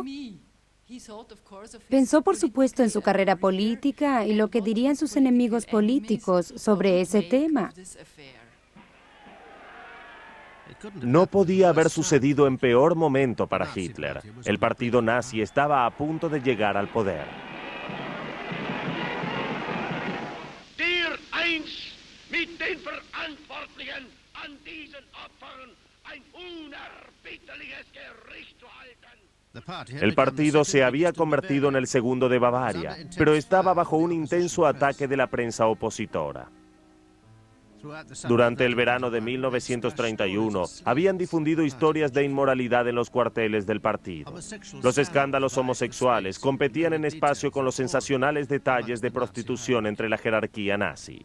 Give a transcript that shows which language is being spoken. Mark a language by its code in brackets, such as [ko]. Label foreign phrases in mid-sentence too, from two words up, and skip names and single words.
[es] Pensó, por supuesto, en su carrera política y lo que dirían sus enemigos políticos sobre ese tema. No podía haber sucedido en peor momento para Hitler. El partido nazi estaba a punto de llegar al poder. [de] Der eins mit den Verantwortlichen an diesen Opfern ein unerbittliches Gericht zu halten. [es] El partido se había convertido en el segundo de Bavaria, pero estaba bajo un intenso ataque de la prensa opositora. Durante el verano de 1931, habían difundido historias de inmoralidad en los cuarteles del partido. Los escándalos homosexuales competían en espacio con los sensacionales detalles de prostitución entre la jerarquía nazi.